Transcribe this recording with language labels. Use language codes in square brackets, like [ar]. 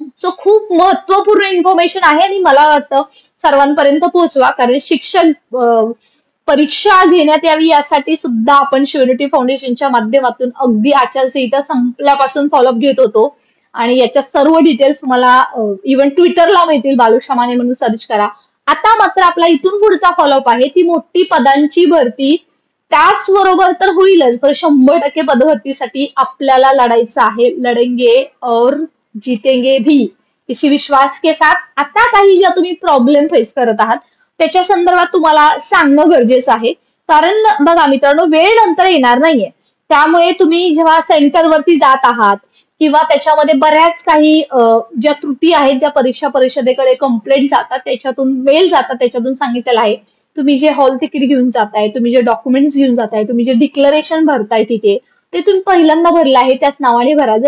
[mr] So खूप महत्वपूर्ण information आहे आणि मला वाटतं सर्वांपर्यंत पोहोचवा, कारण शिक्षक परीक्षा घेण्यात यावी यासाठी सुद्धा आपण श्युरिटी फाउंडेशनच्या माध्यमातून अगदी आचारसंहिता संपल्यापासून फॉलोअप घेत होतो, आणि याच्या सर्व डिटेल्स तुम्हाला इव्हन ट्विटरला मिळतील, बालुशा माने म्हणून सर्च करा. आता मात्र आपला इथून पुढचा फॉलोअप आहे ती मोठी पदांची भरती. त्याचबरोबर तर होईलच, पण 100% पदभरतीसाठी आपल्याला लढायचं आहे. [hi] लढेंगे और जीतेंगे भी, इसी विश्वास के साथ. [mr] आता काही ज्या तुम्ही प्रॉब्लेम फेस करत आहात त्याच्या संदर्भात तुम्हाला सांगणं गरजेचं आहे. कारण बघा मित्रांनो, वेळ नंतर येणार नाहीये. त्यामुळे तुम्ही जेव्हा सेंटरवरती जात आहात किंवा त्याच्यामध्ये बऱ्याच काही ज्या त्रुटी आहेत, ज्या परीक्षा परिषदेकडे कंप्लेंट जातात, त्याच्यातून मेल जातात, त्याच्यातून सांगितलेलं आहे तुम्ही जे हॉल तिकीट घेऊन जाताय, तुम्ही जे डॉक्युमेंट्स घेऊन जाताय, तुम्ही जे डिक्लरेशन भरताय तिथे, ते तुम्ही पहिल्यांदा भरलं आहे त्याच नावाने भरा.